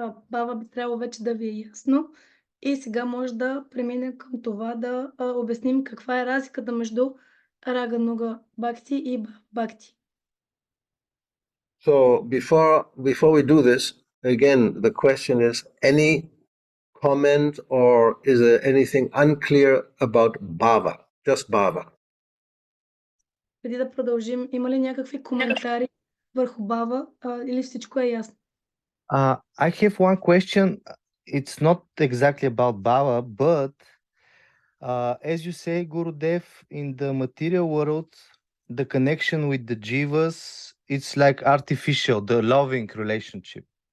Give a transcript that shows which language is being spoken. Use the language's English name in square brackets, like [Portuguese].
[Bulgarian] Бава би трябвало вече да ви е ясно и сега може да преминем към това да обясним каква е разликата между Ragānuga Bhakti и Bhava Bhakti. [English] So before we do this, again, the question is, any comment or is there anything unclear about Bhava? Just Bhava. [Bulgarian] Преди да продължим, има ли някакви коментари върху Бава или всичко е ясно? [English] I have one question. It's not exactly about Bhava, but as you say, Gurudev, in the material world, the connection with the jivas, it's like artificial, the loving relationship.